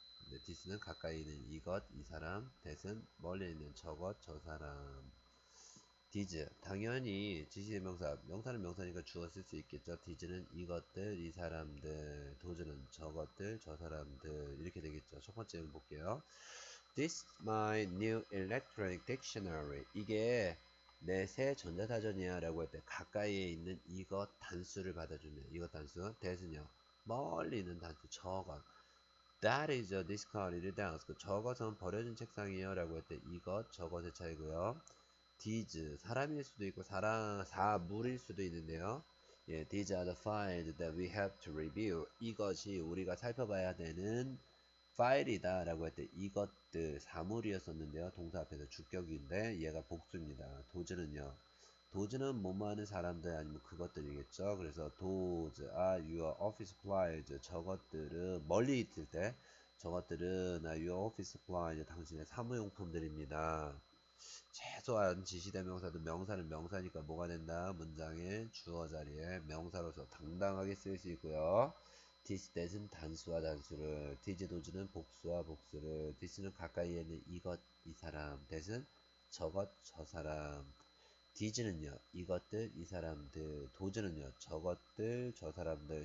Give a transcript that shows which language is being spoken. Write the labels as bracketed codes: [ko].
[ko] 근데 디스는 가까이 있는 이것, 이 사람, that은 멀리 있는 저것, 저 사람. 디즈 당연히 지시대명사 명사는 명사니까 주어 쓸 수 있겠죠. 디즈는 이것들 이 사람들 도즈는 저것들 저 사람들 이렇게 되겠죠. 첫 번째 볼게요. [en] This my new electronic dictionary. [ko] 이게 내 새 전자사전이야 라고 할 때 가까이에 있는 이것 단수를 받아주면 이것 단수 that은요 멀리 있는 단수 저것 [en] That is a discarded desk. [ko] 저것은 버려진 책상이에요. 라고 할 때 이것, 저것의 차이고요. These, 사람일 수도 있고 사물일 수도 있는데요. [en] 예, these are the files that we have to review. [ko] 이것이 우리가 살펴봐야 되는 파일이다 라고 할 때 이것들 사물이었었는데요. 동사 앞에서 주격인데 얘가 복수입니다. 도즈는요. 도즈는 뭐뭐 하는 사람들 아니면 그것들이겠죠. [en] 그래서 those are your office supplies. [ko] 저것들은 멀리 있을 때 저것들은 [en] your office supplies. [ko] 당신의 사무용품들입니다. 최소한 지시대명사도 명사는 명사니까 뭐가 된다? 문장의 주어 자리에 명사로서 당당하게 쓸 수 있고요. this, that은 단수와 단수를, this, those는 복수와 복수를, this는 가까이에 있는 이것, 이 사람, that은 저것, 저 사람, these는요, 이것들, 이 사람들, those는요, 저것들, 저 사람들.